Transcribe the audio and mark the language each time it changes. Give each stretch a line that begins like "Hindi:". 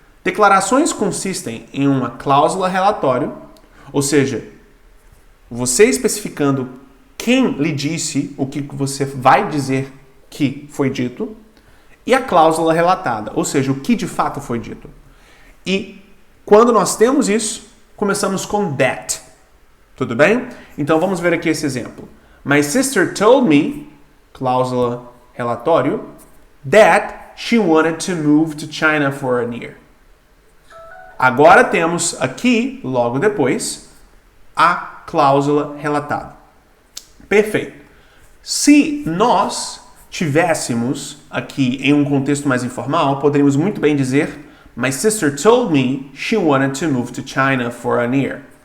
Portuguese: Declarações consistem em uma cláusula relatório, ou seja, você especificando quem lhe disse o que você vai dizer que foi dito, e a cláusula relatada, ou seja, o que de fato foi dito. E quando nós temos isso, começamos com that. Tudo bem? Então vamos ver aqui esse exemplo.
English: My sister told me,
Portuguese: cláusula relatório,
English: that she wanted to move to China for a year.
Portuguese: Agora temos aqui, logo depois, a cláusula relatada. Perfeito. Se nós tivéssemos aqui em um contexto mais informal, poderíamos muito bem dizer
English: My sister told me she wanted to move to China for a year.